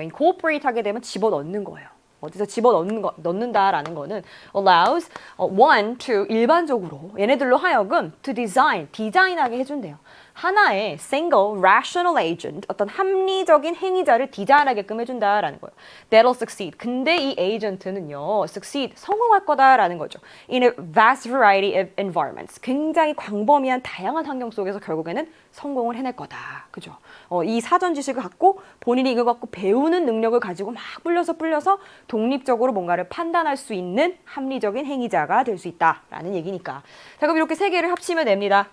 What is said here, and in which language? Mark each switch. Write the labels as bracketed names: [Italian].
[Korean] incorporate 하게 되면 집어넣는 거예요. 어디서 넣는다라는 거는 [English] allows one to [Korean] 일반적으로 얘네들로 하여금 [English] to design, [Korean] 디자인하게 해준대요. 하나의 single rational agent, 어떤 합리적인 행위자를 디자인하게끔 해준다라는 거예요. [English] That'll succeed. [Korean] 근데 이 agent는요, succeed, 성공할 거다라는 거죠. [English] In a vast variety of environments. [Korean] 굉장히 광범위한 다양한 환경 속에서 결국에는 성공을 해낼 거다. 그죠? 이 사전 지식을 갖고 본인이 이거 갖고 배우는 능력을 가지고 막 불려서 독립적으로 뭔가를 판단할 수 있는 합리적인 행위자가 될 수 있다라는 얘기니까. 자, 그럼 이렇게 세 개를 합치면 됩니다.